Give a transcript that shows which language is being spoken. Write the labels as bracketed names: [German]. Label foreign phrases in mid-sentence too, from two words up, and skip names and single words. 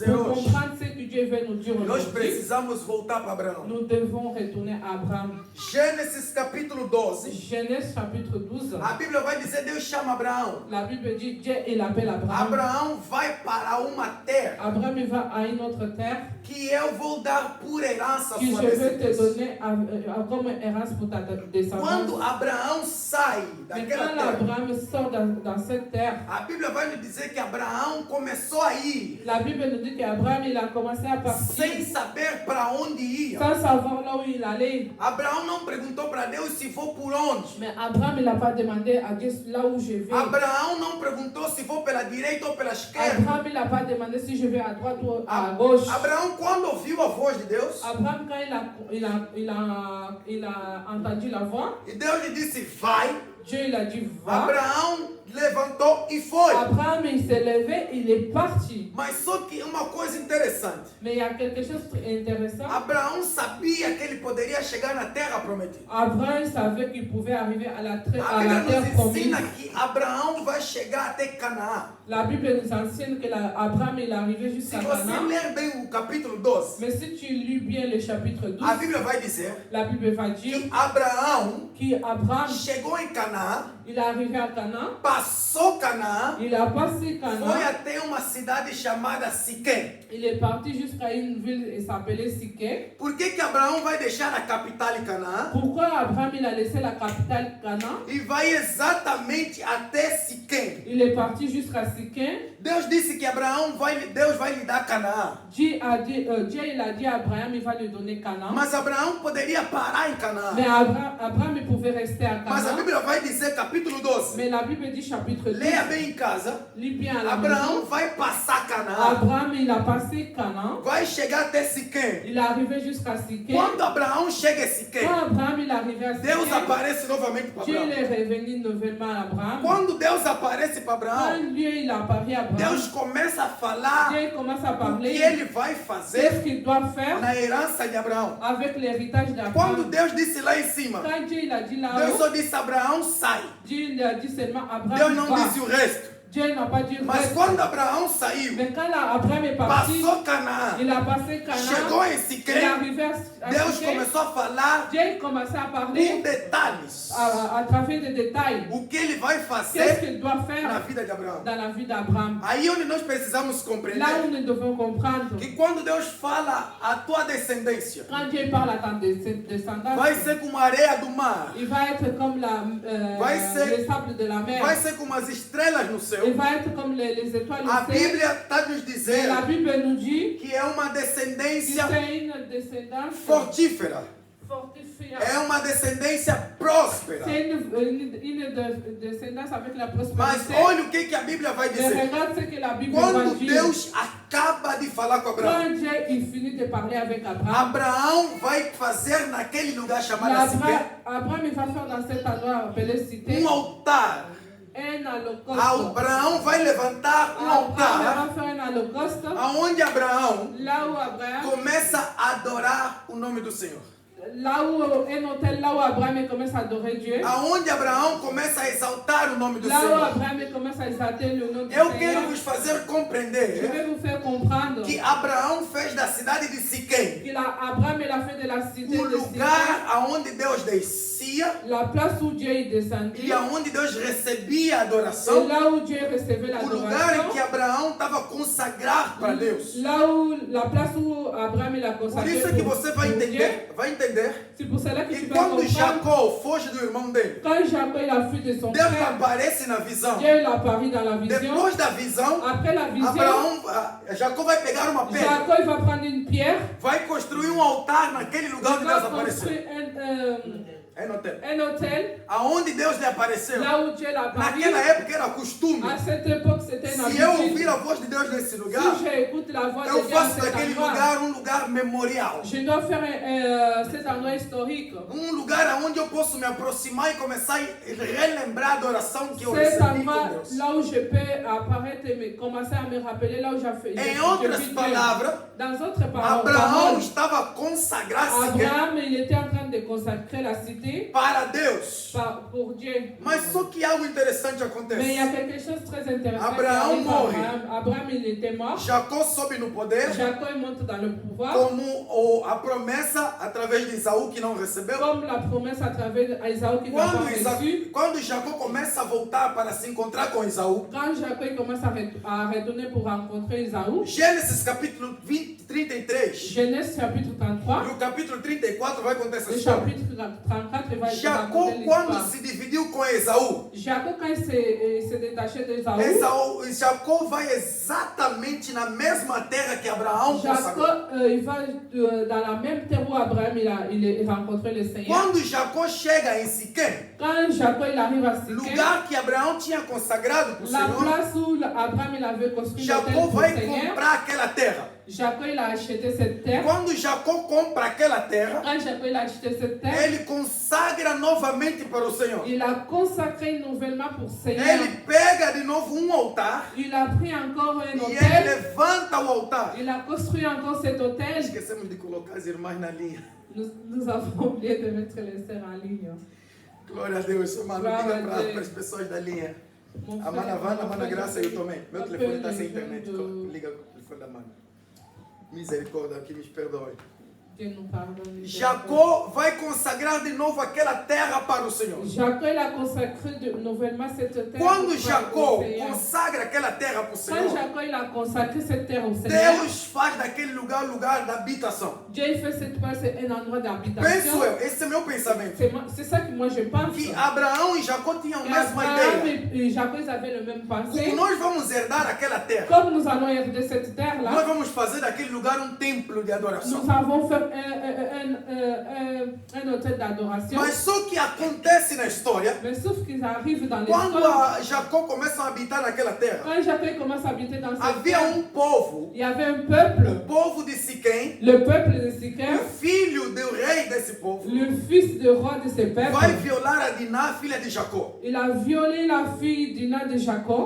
[French] Pour [Portuguese] hoje, [French] comprendre ce que Dieu veut nous dire [Portuguese] nós [French] aujourd'hui, [Portuguese] precisamos voltar para Abraão. [French] nous devons retourner à Abraham. [Portuguese] Gênesis capítulo 12, [French] Genèse chapitre 12. [Portuguese] a Bíblia vai dizer, Deus chama Abraão. [French] La Bible dit Dieu il appelle Abraham. [Portuguese] Abraão vai para uma terra [French] Abraham il va à une autre terre [Portuguese] que eu vou dar por herança à [French] que [Portuguese] sua [French] je vais te [Portuguese] descendência. [French] donner comme errance pour ta descendance. [Portuguese] Quando Abraão sai [French] Mais [Portuguese] daquela [French] quand [Portuguese] terra, [French] Abraham sort dans cette terre, [Portuguese] a Bíblia vai nos dizer que Abraão começou a ir [French] la Bible nous dit qu'Abraham il a commencé à partir [Portuguese] sem saber para onde ia. [French] sans savoir là où il allait. [Portuguese] Abraão não perguntou para Deus se vou por onde. [French] Mais Abraham il n'a pas demandé à Dieu là où je vais. [Portuguese] Abraão não perguntou se vou pela direita ou pela esquerda. [French] Abraham il n'a pas demandé si je vais à droite ou à gauche. [Portuguese] Abraão, quando ouviu a voz de Deus, [French] Abraham quand il a entendu la voix, [Portuguese] e Deus lhe disse, vai, [French] Dieu il a dit va. [Portuguese] Abraão levantou e foi. [French] Abraham il s'est levé, il est parti. [Portuguese] Mas só que uma coisa interessante, [French] Mais il y a quelque chose d'intéressant. [Portuguese] Abraão sabia que ele poderia chegar na terra prometida. [French] Abraham savait qu'il pouvait arriver à la [Portuguese] A [French] terre [Portuguese] Bíblia nos [French] promise. [Portuguese] ensina que Abraão vai chegar até Canaã. [French] La Bible nous enseigne que Abraham il est arrivé [Portuguese] Se [French] jusqu'à [Portuguese] você [French] Canaan. [Portuguese] ler bem o capítulo 12, [French] Mais si tu lis bien le chapitre 12, [Portuguese] a Bíblia vai dizer [French] la Bible va dire [Portuguese] que Abraão [French] qu'Abraham [Portuguese] chegou em Canaã, [French] il est arrivé à Canaan, [Portuguese] passou Canaã, [French] il a passé [Portuguese] foi [French] Canaan, [Portuguese] até uma cidade chamada Siquém. [French] il est parti jusqu'à une ville qui s'appelait Siquem. [Portuguese] Por que Abraão vai deixar a capital em Canaã [French] Pourquoi Abraham il a laissé la capitale Canaan? [Portuguese] e vai exatamente até Siquém? [French] Il est parti jusqu'à Siquem. [Portuguese] Deus disse que Deus vai lhe dar Canaã. [French] Dieu il a dit à Abraham il va lui donner Canaan. [Portuguese] Mas Abraão poderia parar em [French] Mais [Portuguese] Canaã. [French] Abraham il pouvait rester à [Portuguese] Mas a [French] Canaan. [Portuguese] Bíblia vai dizer, capítulo 12, [French] Mais la Bible dit chapitre 12, [Portuguese] leia bem em casa, [French] lis bien à la [Portuguese] Abraão [French] maison. [Portuguese] vai passar Canaã, [French] Abraham il a passé Canaan. [Portuguese] vai chegar até Siquém. [French] Il est arrivé jusqu'à Siquem. [Portuguese] Quando Abraão chega em Siquém, [French] Quand Abraham il est arrivé à [Portuguese] Deus [French] Siquem, [Portuguese] aparece novamente para [French] Dieu il [Portuguese] Abraão. [French] est revenu nouvellement à Abraham. [Portuguese] Quando Deus aparece para Abraão, [French] Quand Dieu il a apparu à Abraham, [Portuguese] Deus começa a falar [French] Dieu commence à [Portuguese] o que [French] parler [Portuguese] ele vai [French] de ce [Portuguese] fazer [French] qu'il doit faire [Portuguese] na herança de Abraão. [French] avec l'héritage [Portuguese] Quando [French] d'Abraham. [Portuguese] Deus disse lá em cima, [French] Quand Dieu il a dit [Portuguese] Deus [French] là-haut, [Portuguese] só disse Abraão sai. [French] Dieu il a dit seulement [Portuguese] Deus [French] Abraham [Portuguese] não [French] va. [Portuguese] disse o resto. [French] Dieu n'a pas dit [Portuguese] Mas [French] reste. [Portuguese] quando Abraão saiu, [French] Mais quand Abraham est parti, [Portuguese] passou Canaã, [French] il a passé [Portuguese] chegou [French] Canaan, [Portuguese] em [French] il est [Portuguese] Siquém, [French] arrivé à [Portuguese] Deus [French] Siquem. [Portuguese] começou a falar [French] Dieu il commençait à [Portuguese] com [French] parler [Portuguese] detalhes [French] à travers des détails. [Portuguese] o que ele vai [French] Qu'est-ce [Portuguese] fazer [French] qu'il doit [Portuguese] na [French] faire [Portuguese] vida de Abraão. [French] dans la vie d'Abraham? [Portuguese] Aí onde nós precisamos [French] Là où [Portuguese] compreender [French] nous devons comprendre, [Portuguese] que quando Deus fala a tua descendência, [French] quand Dieu parle à ta descendance, [Portuguese] vai ser como a areia do mar, [French] il va être comme [Portuguese] Vai ser- [French] les sables de la mer. [Portuguese] vai ser como as estrelas no [French] Il [Portuguese] céu. [French] va être comme les étoiles [Portuguese] A [French] du ciel. [Portuguese] Bíblia está nos [French] Et la [Portuguese] dizendo [French] Bible nous dit [Portuguese] que é uma [French] que [Portuguese] descendência [French] c'est une descendance [Portuguese] fortífera, [French] fortifiée. [Portuguese] é uma descendência próspera. [French] C'est une descendance avec la [Portuguese] Mas [French] prospérité. [Portuguese] olha o que a Bíblia vai [French] Mais [Portuguese] dizer. [French] regarde ce que la Bible va [Portuguese] Quando [French] dire. [Portuguese] Deus acaba de falar com Abraão, [French] Quand Dieu il finit de parler avec Abraham, [Portuguese] Abraão vai fazer naquele lugar chamado Siquém [French] Abraham il va faire dans cet endroit appelé Cité [Portuguese] altar. [French] un holocauste. [Portuguese] Abraão vai levantar [French] Abraham [Portuguese] altar [French] va faire un holocauste [Portuguese] aonde Abraão [French] là où Abraham, [Portuguese] começa a adorar o nome do Senhor. [French] là où un hôtel là où Abraham il commence à adorer Dieu. [Portuguese] Aonde Abraão começa a exaltar o nome do [French] Là où [Portuguese] Senhor. [French] Abraham il commence à exalter le nom du [Portuguese] Eu [French] Seigneur. [Portuguese] quero vos fazer [French] Je [Portuguese] compreender [French] vais vous faire comprendre [Portuguese] que Abraão fez da cidade de Siquém [French] Abraham il a fait de la cité [Portuguese] o [French] de Siquem [Portuguese] lugar aonde Deus desceu descia [French] la place où Dieu est [Portuguese] e [French] descendu, [Portuguese] aonde Deus recebia a [French] et [Portuguese] adoração, [French] là où Dieu recevait [Portuguese] o lugar em que [French] l'adoration, [Portuguese] Abraão estava consagrado para Deus. [French] là où la place où Abraham il a [Portuguese] Por [French] consacré [Portuguese] isso é que [French] pour, [Portuguese] você vai [French] pour Dieu, [Portuguese] entender [French] c'est pour cela que [Portuguese] que [French] tu vas [Portuguese] quando [French] comprendre. [Portuguese] Jacó foge do irmão dele, [French] Quand Jacob il a fui de son [Portuguese] Deus [French] frère, [Portuguese] aparece na visão. [French] Dieu il apparu dans la vision. [Portuguese] Depois da visão, [French] Après la vision, [Portuguese] Jacó vai pegar uma pedra, [French] Jacob il va prendre une pierre, [Portuguese] vai construir um altar naquele lugar onde [French] il [Portuguese] Deus [French] va [Portuguese] apareceu. [French] construire [Portuguese] É no hotel. [French] un hôtel, [Portuguese] Aonde Deus lhe apareceu. [French] là où Dieu l'a apparu. [Portuguese] Naquela época era costume. [French] À cette époque, c'était une [Portuguese] Se eu ouvir [French] habitude. [Portuguese] a voz de Deus nesse lugar, [French] Si j'écoute la voix de [Portuguese] eu [French] Dieu à [Portuguese] faço [French] cet [Portuguese] daquele [French] endroit, [Portuguese] lugar um lugar memorial. [French] je dois faire cet endroit historique. [Portuguese] Um lugar onde eu posso me aproximar e começar a relembrar a adoração que eu [French] Cet [Portuguese] recebi com [French] endroit [Portuguese] Deus. [French] là où je peux apparaître et commencer à me rappeler là où j'ai fait. [Portuguese] Em outras palavras, [French] Dans d'autres [Portuguese] Abraão [French] paroles, [Portuguese] estava consagrado Siquém [French] Abraham, il était en train de consacrer la cité [Portuguese] para Deus. [French] pour Dieu. [Portuguese] Mas só que algo interessante [French] Mais il y a [Portuguese] acontece. [French] quelque chose de très intéressant. [Portuguese] Abraham [French] qui arrive à [Portuguese] morre. [French] Abraham, il était mort. [Portuguese] Jacó sobe no poder [French] Jacob monte dans le pouvoir. [Portuguese] como a promessa através de Isaú que não recebeu. [French] Comme la promesse à travers Isaou qui n'a pas reçu. [Portuguese] Quando Jacó começa a voltar para se encontrar com Isaú, [French] Quand Jacob commence à retourner pour rencontrer Isaou, [Portuguese] Gênesis capítulo 33 [French] Genèse chapitre 33, [Portuguese] e o capítulo 34 vai contar essa [French] le [Portuguese] história. [French] chapitre 34, il va [Portuguese] Jacó, [French] raconter [Portuguese] quando [French] l'histoire. [Portuguese] se dividiu com Esaú, [French] Jacob, quand il s'est détaché d'Esaou, [Portuguese] Jacó vai exatamente na mesma terra que Abraão consagrou. [French] Jacob, il va dans la même terre où Abraham il a rencontré le Seigneur. [Portuguese] Quando Jacó chega em Siquém, [French] Quand Jacob il arrive à Siquem, [Portuguese] lugar que Abraão tinha consagrado para o [French] la [Portuguese] Senhor, [French] place où Abraham il avait construit l'autel [Portuguese] Jacó [French] pour le [Portuguese] vai [French] Seigneur, [Portuguese] comprar aquela terra. [French] Jacob il a acheté cette terre. [Portuguese] Quando Jacó compra aquela terra, [French] Quand Jacob il a acheté cette terre, [Portuguese] ele consagra novamente para o Senhor. [French] il a consacré nouvellement pour Seigneur. [Portuguese] Ele pega de novo um altar [French] Il a pris encore un [Portuguese] e ele [French] hôtel. [Portuguese] levanta o altar. [French] Il a construit encore cet hôtel. [Portuguese] Esquecemos de colocar as irmãs na linha. [French] Nous avons oublié de mettre les sœurs en ligne. [Portuguese] Glória a Deus. Mano, Glória liga a Deus. para as pessoas da linha. [French] Mon [Portuguese] A mana Vana, a mana [French] frère, [Portuguese] Graça e eu também. Meu telefone está sem [French] appelle [Portuguese] internet. [French] les jeunes de- [Portuguese] Liga o telefone da mana. Misericórdia, que me perdoe. [French] Dieu nous pardonne. [Portuguese] Jacó vai consagrar de novo aquela terra para o Senhor. [French] Jacob il a consacré nouvellement cette terre. [Portuguese] Quando [French] au [Portuguese] Jacó [French] Seigneur. [Portuguese] consagra aquela terra para o [French] Quand [Portuguese] Senhor, [French] Jacob il a consacré cette terre au Seigneur, [Portuguese] Deus faz daquele lugar da habitação. [French] Dieu il fait cette place un endroit d'habitation. [Portuguese] Penso eu, esse é meu pensamento. [French] C'est ça que moi je pense. [Portuguese] Que Abraão e Jacó tinham a [French] Que [Portuguese] mesma [French] Abraham [Portuguese] ideia. [French] et Jacob ils avaient le même pensée. [Portuguese] Como nós vamos herdar aquela terra, [French] Comme nous allons herder cette terre [Portuguese] nós [French] là, [Portuguese] vamos fazer daquele lugar um templo de adoração. [French] nous avons fait un hôtel d'adoration. [Portuguese] Mas só que acontece na história, [French] Mais sauf qu'ils arrivent dans [Portuguese] quando [French] l'histoire. [Portuguese] Jacó começa a habitar naquela terra, [French] Quand Jacob commence à habiter dans cette [Portuguese] havia [French] terre, [Portuguese] povo, [French] il y avait un [Portuguese] o [French] peuple, [Portuguese] povo de Siquém, [French] le peuple de [Portuguese] o [French] Siquem, [Portuguese] filho do rei desse povo, [French] le fils de roi de ce [Portuguese] vai [French] peuple. [Portuguese] violar a Diná, filha de Jacó. [French] Il a violé la fille d'Ina de Jacob.